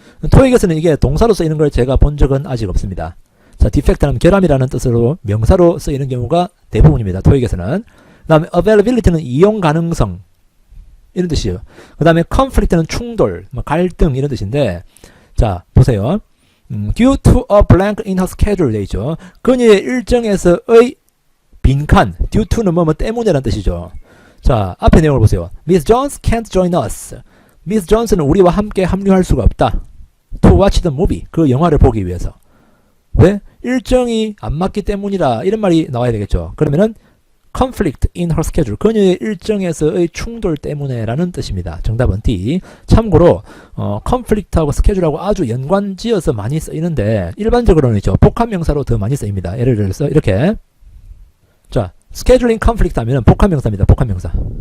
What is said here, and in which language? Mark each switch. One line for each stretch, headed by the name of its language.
Korean: 토익에서는 이게 동사로 쓰이는 걸 제가 본 적은 아직 없습니다. 자, defect는 결함이라는 뜻으로 명사로 쓰이는 경우가 대부분입니다. 토익에서는. 그 다음에 availability는 이용 가능성 이런 뜻이에요. 그 다음에 conflict는 충돌, 갈등 이런 뜻인데 자, 보세요.
English: due to a blank in her schedule
Korean: 돼 있죠. 그녀의 일정에서의 빈칸, due to는 뭐 때문에란 뜻이죠. 자, 앞에 내용을 보세요.
English: Miss Jones can't join us.
Korean: Miss Jones는 우리와 함께 합류할 수가 없다.
English: To watch the movie.
Korean: 그 영화를 보기 위해서. 왜? 일정이 안 맞기 때문이라 이런 말이 나와야 되겠죠. 그러면은
English: conflict in her schedule.
Korean: 그녀의 일정에서의 충돌 때문에라는 뜻입니다. 정답은 D. 참고로 conflict하고 schedule하고 아주 연관지어서 많이 쓰이는데 일반적으로는 있죠. 복합명사로 더 많이 쓰입니다. 예를 들어서 이렇게 자, scheduling conflict 하면은 복합명사입니다. 복합명사.